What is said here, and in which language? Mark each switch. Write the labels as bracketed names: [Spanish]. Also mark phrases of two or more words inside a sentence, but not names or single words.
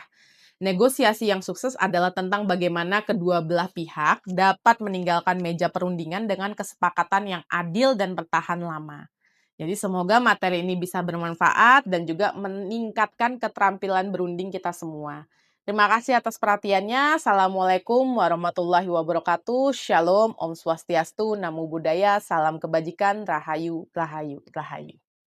[Indonesian] Negosiasi yang sukses adalah tentang bagaimana kedua belah pihak dapat meninggalkan meja perundingan dengan kesepakatan yang adil dan bertahan lama. Jadi semoga materi ini bisa bermanfaat dan juga meningkatkan keterampilan berunding kita semua. Terima kasih atas perhatiannya. [Arabic] السلام عليكم ورحمة الله وبركاته. [Indonesian] Shalom, [Balinese] Om Swastiastu, [Pali] Namo Buddhaya, [Indonesian] salam kebajikan, Rahayu, Rahayu, Rahayu.